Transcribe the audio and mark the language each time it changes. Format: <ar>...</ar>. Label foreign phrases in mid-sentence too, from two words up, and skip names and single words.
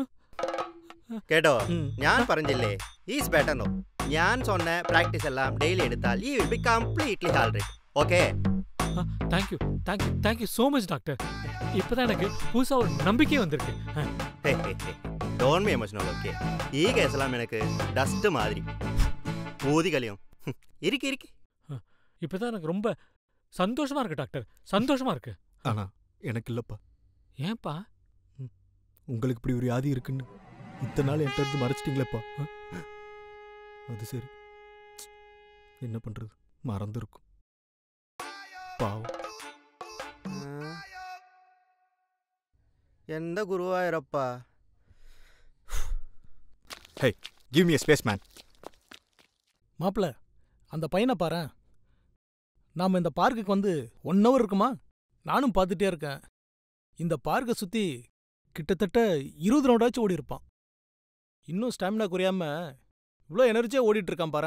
<ml>കേട്ടോ, ഞാൻ പറഞ്ഞില്ലേ</ml> <en>is better no.</en> <ml>ഞാൻ സൊന്ന പ്രാക്ടീസ് എല്ലാം ഡെയിലി എടുത്താൽ</ml> <en>you will be completely healthy.</en> <ml>ഓക്കേ?</ml> <en>Thank you so much</en> <ta>டாக்டர். இப்போதான் எனக்கு புதுசாக ஒரு நம்பிக்கை வந்திருக்கு.</ta> <en>Don't be emotional.</en> <ml>ഓക്കേ, ഈ കേസെല്ലാം എനിക്ക് ഡസ്റ്റ്</ml> <ta>மாதிரி ஊதி கலியும். இருக்கு. இப்போதான் எனக்கு ரொம்ப சந்தோஷமா இருக்கு டாக்டர், சந்தோஷமா இருக்கு. ஆனா எனக்கு இல்லப்பா. ஏன்பா? உங்களுக்கு இப்படி ஒரு வியாதி இருக்குன்னு இத்தனை நாள் என்கிட்ட இருந்து மறைச்சிட்டீங்களேப்பா. அது சரி, என்ன பண்றது, மறந்துருக்கும் பாவம். எந்த குருவாயிரப்பா. ஹே,</ta> <en>give me a space man.</en> <ta>மாப்பிள்ள, அந்த பையனை பாரு. நாம் இந்த பார்க்குக்கு வந்து 1 hour இருக்குமா? நானும் பார்த்துட்டே இருக்கேன். இந்த பார்க்கை சுற்றி கிட்டத்தட்ட 20 ரவுண்டாச்சும் ஓடி இருப்பான். இன்னும் ஸ்டாமினா குறையாம இவ்வளோ எனர்ஜியாக ஓடிட்டு இருக்கான் பாரு.</ta>